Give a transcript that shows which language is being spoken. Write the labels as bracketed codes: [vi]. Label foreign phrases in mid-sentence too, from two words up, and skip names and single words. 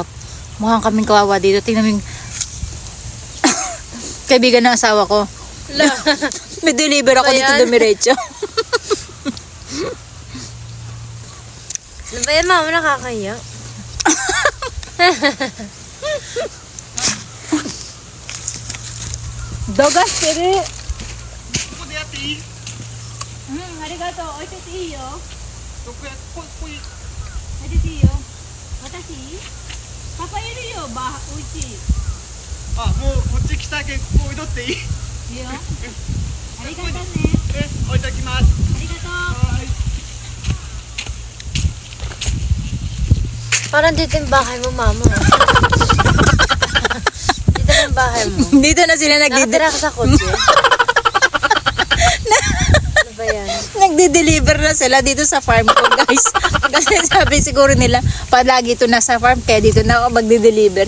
[tl] Mukhang kaming kawawa dito. Tingnan mo yung kaibigan ng asawa ko. May deliver ako dito dumiretso. Ano ba yan, mama? Nakakaya. Dogas, pero... [ja] ここでやっていい？ありがとう。置いてていいよ。どこやここいい？置いてていいよ。私パパいるよ。おいしい。あ、もうこっち来たけんここ置いとっていい？いいよ。ありがとうね。置いときます。ありがとう。はーい。 [tl] Parang dito yung bahay mo, mama. Dito yung bahay mo. Dito na sila Nakatira ka sa kotse. Ano ba yan? nagde-deliver na sila dito sa farm ko, guys. Kasi sabi siguro nila, palagi ito nasa farm, kaya dito na ako magde-deliver.